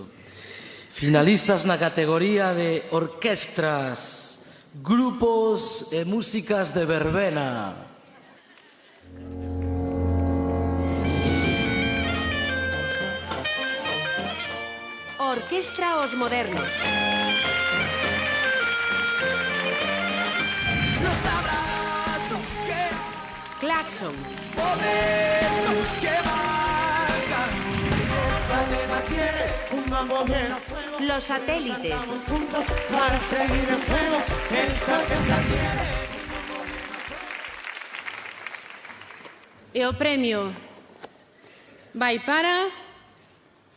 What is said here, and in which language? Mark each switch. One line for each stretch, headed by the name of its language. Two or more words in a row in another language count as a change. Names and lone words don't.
Galician: Finalistas na categoría de orquestras, grupos e músicas de verbena. Orquestra Os Modernos.
Spanish: Los abrazos que Claxon. momentos que marcan. Esa nena quiere un mambo bien a fuego. Los Satélites. Estamos juntos para seguir el fuego. Esa que se tiene.
Galician: E o premio vai para